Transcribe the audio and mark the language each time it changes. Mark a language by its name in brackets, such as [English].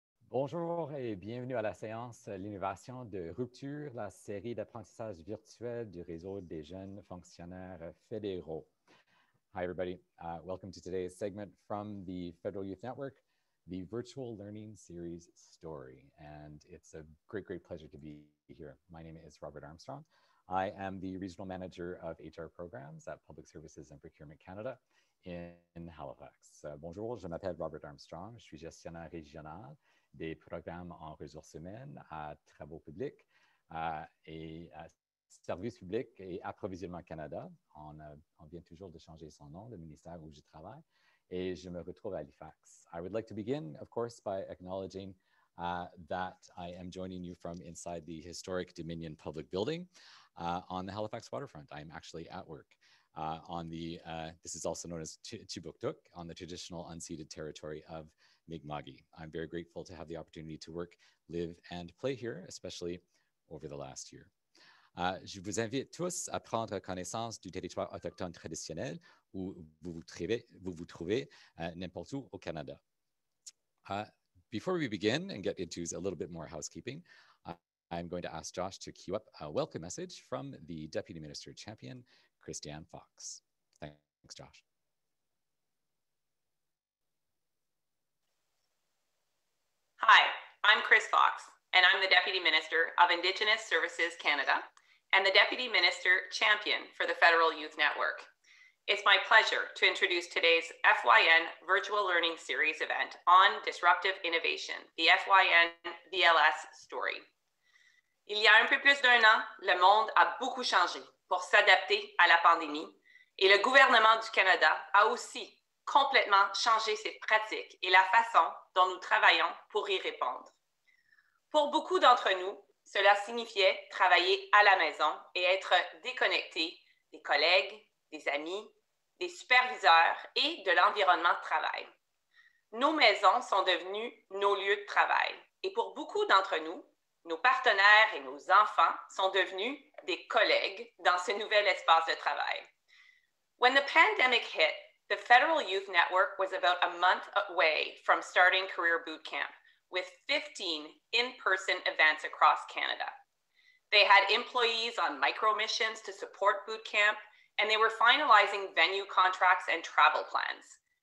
[French] Bonjour et bienvenue à la séance L'innovation de rupture, la série d'apprentissage virtuel du réseau des jeunes fonctionnaires fédéraux. [English] Hi, everybody. Welcome to today's segment from the Federal Youth Network, the Virtual Learning Series Story. And it's a great pleasure to be here. My name is Robert Armstrong. I am the Regional Manager of HR Programs at Public Services and Procurement Canada in Halifax. [French] Bonjour, je m'appelle Robert Armstrong. Je suis gestionnaire régional des programmes en ressources humaines, à travaux publics et à services publics et approvisionnement Canada. On vient toujours de changer son nom, le ministère où je travaille, et je me retrouve à Halifax. [English] I would like to begin, of course, by acknowledging that I am joining you from inside the historic Dominion Public Building on the Halifax waterfront. I'm actually at work on the, this is also known as Chibuktuk, on the traditional unceded territory of Mi'kmaq. I'm very grateful to have the opportunity to work, live, and play here, especially over the last year. [French] Je vous invite tous à prendre connaissance du territoire autochtone traditionnel où vous vous trouvez n'importe où au Canada. [English] Before we begin and get into a little bit more housekeeping, I'm going to ask Josh to queue up a welcome message from the Deputy Minister Champion, Christiane Fox. Thanks, Josh. Hi, I'm Chris Fox, and I'm the Deputy Minister of Indigenous Services Canada and the Deputy Minister Champion for the Federal Youth Network. It's my pleasure to introduce today's FYN Virtual Learning Series event on disruptive innovation, the FYN VLS story. [French] Il y a un peu plus d'un an, le monde a beaucoup changé pour s'adapter à la pandémie et le gouvernement du Canada a aussi complètement changé ses pratiques et la façon dont nous travaillons pour y répondre. Pour beaucoup d'entre nous, cela signifiait travailler à la maison et être déconnecté des collègues, des amis, des superviseurs et de l'environnement de travail. Nos maisons sont devenues nos lieux de travail et pour beaucoup d'entre nous, nos partenaires et nos enfants sont devenus des collègues dans ce nouvel espace de travail. [English] When the pandemic hit, the Federal Youth Network was about a month away from starting Career Boot Camp with 15 in-person events across Canada. They had employees on micro-missions to support boot camp, and they were finalizing venue contracts and travel plans.